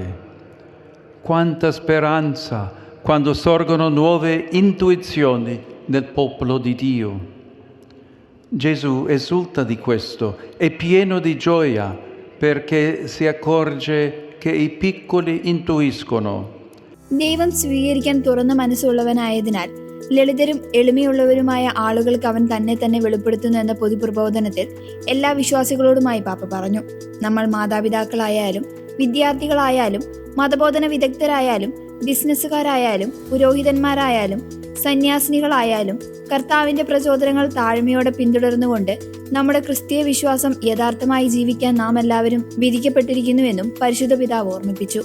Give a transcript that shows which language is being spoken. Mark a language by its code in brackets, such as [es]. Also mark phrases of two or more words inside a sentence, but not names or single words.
[it] Quanta speranza quando sorgono nuove intuizioni nel popolo di Dio. Gesù esulta di questo, è pieno di gioia perché si accorge che i piccoli intuiscono. [ml] ദൈവം സ്വീകരിക്കാൻ തുറന്ന മനസ്സുള്ളവനായതിനാൽ ലളിതരും എളിമയുള്ളവരുമായ ആളുകൾക്ക് അവൻ തന്നെ വെളിപ്പെടുത്തുന്നു എന്ന പൊതുപ്രബോധനത്തിൽ എല്ലാ വിശ്വാസികളോടുമായി പാപ്പ പറഞ്ഞു. നമ്മൾ മാതാപിതാക്കളായാലും വിദ്യാർത്ഥികളായാലും മതബോധന വിദഗ്ധരായാലും ബിസിനസ്സുകാരായാലും പുരോഹിതന്മാരായാലും സന്യാസിനികളായാലും കർത്താവിന്റെ പ്രചോദനങ്ങൾ താഴ്മയോടെ പിന്തുടർന്നുകൊണ്ട് നമ്മുടെ ക്രിസ്തീയ വിശ്വാസം യഥാർത്ഥമായി ജീവിക്കാൻ നാം എല്ലാവരും വിധിക്കപ്പെട്ടിരിക്കുന്നുവെന്നും പരിശുദ്ധ പിതാവ് ഓർമ്മിപ്പിച്ചു.